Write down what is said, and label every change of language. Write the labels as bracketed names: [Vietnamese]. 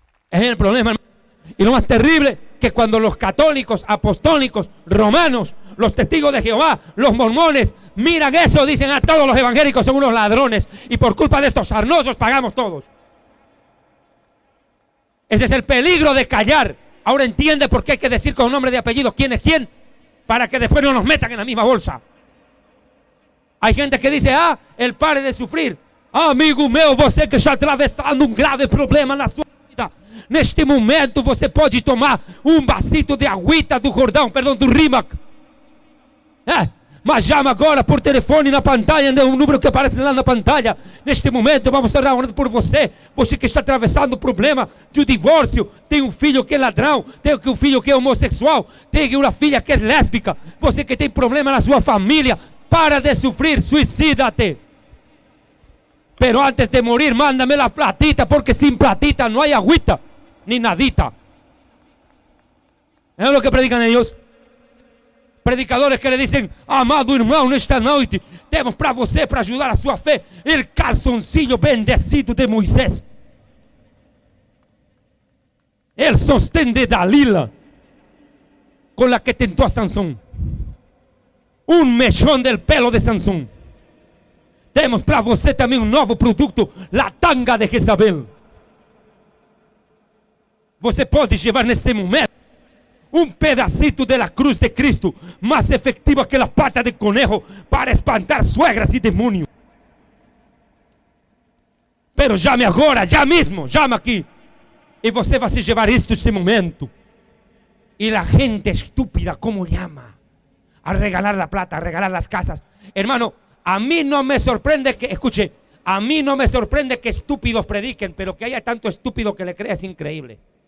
[Spanish] Es el problema, hermano. Y lo más terrible, que cuando los católicos, apostólicos, romanos, los testigos de Jehová, los mormones, miran eso, dicen, a todos los evangélicos son unos ladrones, y por culpa de estos sarnosos pagamos todos. Ese es el peligro de callar. Ahora entiende por qué hay que decir con nombre de apellido quién es quién, para que después no nos metan en la misma bolsa. Hay gente que dice, ah, el pare de sufrir. [Portuguese] Ah, amigo meu, você que está atravessando grave problema na sua vida, neste momento você pode tomar vasito de aguita do Jordão, perdão, do Rimac. Mas chama agora por telefone na pantalha, no número que aparece lá na pantalha. Neste momento vamos estar orando por você. Você que está atravessando o problema de divórcio, tem um filho que é ladrão, tem um filho que é homossexual, tem uma filha que é lésbica, você que tem problema na sua família, para de sufrir, [Spanish] suicídate. Pero antes de morir, mándame la platita, porque sin platita no hay agüita, ni nadita. ¿Es lo que predican ellos? Predicadores que le dicen, [Portuguese] amado irmão, nesta noite temos para você, para ajudar a sua fé, [Spanish] el calzoncillo bendecido de Moisés, el sostén de Dalila, con la que tentó a Sansón, un mechón del pelo de Sansón. [Portuguese] Temos para você também um novo produto, [Spanish] la tanga de Jezabel. [Portuguese] Você pode [Spanish] llevar [Portuguese] neste momento [Spanish] un pedacito de la cruz de Cristo, más efectiva que la pata de conejo para espantar suegras y demonios. Pero llame [Portuguese] agora, já mesmo, [Spanish] llama [Portuguese] aqui, e você vai se [Spanish] llevar [Portuguese] isto este momento. [Spanish] Y la gente estúpida, como llama, a regalar la plata, a regalar las casas. Hermano, a mí no me sorprende que, escuche, a mí no me sorprende que estúpidos prediquen, pero que haya tanto estúpido que le crea es increíble.